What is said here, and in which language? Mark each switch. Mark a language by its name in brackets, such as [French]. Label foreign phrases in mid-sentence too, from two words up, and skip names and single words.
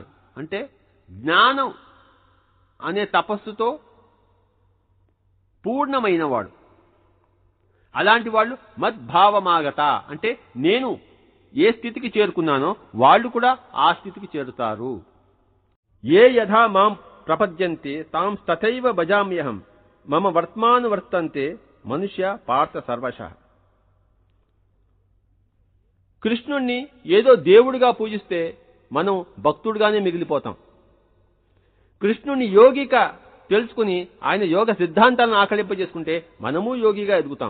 [Telugu] అంటే జ్ఞానం అనే తపస్సుతో పూర్ణమైన వాడు. అలాంటి వాళ్ళు మద్భావమాగత అంటే నేను ఏ స్థితికి చేరుకున్నానో వాళ్ళు కూడా ఆ స్థితికి చేరుతారు. [Sanskrit] ఏ యథా మాం ప్రపద్యంతే తాం తథైవ భజామ్యహం మమ వర్తమానువర్తంతే మనుష్య పార్థ సర్వశః. [Telugu] కృష్ణుణ్ణి ఏదో దేవుడిగా పూజిస్తే మనం భక్తుడిగానే మిగిలిపోతాం. కృష్ణుని యోగిగా తెలుసుకుని ఆయన యోగ సిద్ధాంతాలను ఆకలింపజేసుకుంటే మనము యోగిగా ఎదుగుతాం.